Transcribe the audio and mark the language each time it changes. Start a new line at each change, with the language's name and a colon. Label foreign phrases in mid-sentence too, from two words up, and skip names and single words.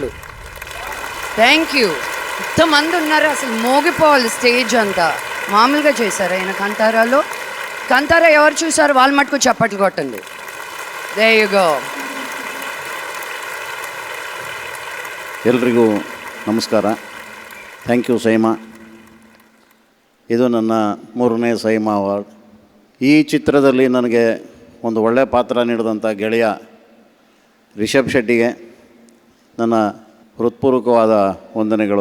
English: Thank you.
Telugu: ఇంతమంది ఉన్నారు, అసలు మోగిపోవాలి స్టేజ్ అంతా. మామూలుగా చేశారా ఆయన కాంతారాలో? కాంతారా ఎవరు చూసారు వాళ్ళ మటుకు చప్పట్లు కొట్టండి.
English: There you go.
Kannada: ಎಲ್ರಿಗೂ ನಮಸ್ಕಾರ.
English: thank you
Kannada: ಸೈಮಾ. ಇದು ನನ್ನ 3ನೇ ಸೈಮಾ ಅವಾರ್ಡ್. ಈ ಚಿತ್ರದಲ್ಲಿ ನನಗೆ ಒಂದು ಒಳ್ಳೆಯ ಪಾತ್ರ ನೀಡಿದಂಥ ಗೆಳೆಯ ರಿಷಬ್ ಶೆಟ್ಟಿಗೆ ನನ್ನ ಹೃತ್ಪೂರ್ವಕವಾದ ವಂದನೆಗಳು.